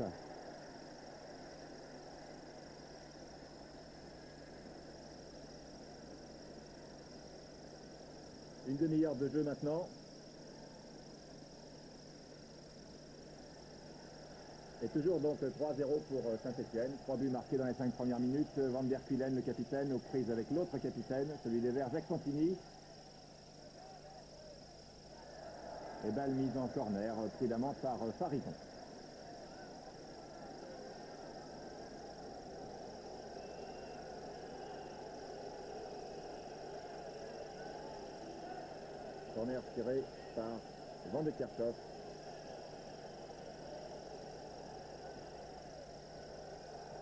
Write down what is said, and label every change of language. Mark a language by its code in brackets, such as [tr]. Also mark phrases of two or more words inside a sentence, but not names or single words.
[fr] Une demi-heure de jeu maintenant. Et toujours donc 3-0 pour Saint-Étienne. 3 buts marqués dans les 5 premières minutes. Van der Kuilen, le capitaine, aux prises avec l'autre capitaine, celui des Verts, Jacques Santini. Et balle mise en corner, prudemment par Farison. Corner tiré par Van de Kerkhoff.